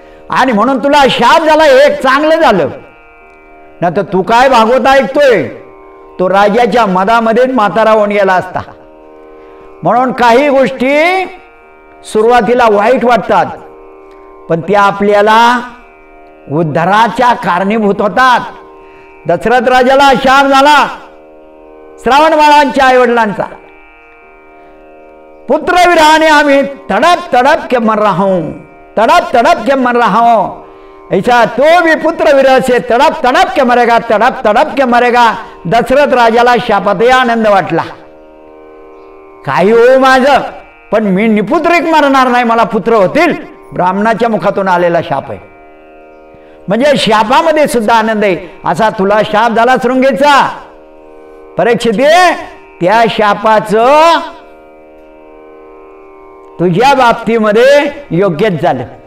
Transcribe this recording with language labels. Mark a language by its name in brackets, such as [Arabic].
[Marathi] आणि म्हणून तुला शाप झाला हे चांगलं झालं, नाही तर तू काय भागवत ऐकतोय, तो राजाच्या मधामध्ये म्हातारा होऊन गेला असता। म्हणून काही गोष्टी सुरुवातीला वाईट वाटतात, पण त्या आपल्याला उद्धाराच्या कारणीभूत होतात। दशरथ राजाला शाप झाला श्रावण बाळांच्या आईवडिलांचा, पुत्र विरहाने आम्ही [Hindi] तड़प तड़प के मर रहा हूं, तड़प तड़प के मर रहा हूं। ऐसा तो भी पुत्र विरह से तड़प तड़प के मरेगा, तड़प तड़प के मरेगा। [Marathi] दशरथ राजाला शापातही आनंद वाटला, काही हो माझं, पण मी निपुत्रिक मरणार नाही, मला पुत्र होतील। ब्राह्मणाच्या मुखातून आलेला शाप आहे, म्हणजे शापामध्ये सुद्धा आनंद आहे। असा तुला शाप झाला शृंगेचा, परीक्षिते त्या शापाचं तुझ्या बाबतीमध्ये योग्यच झालं।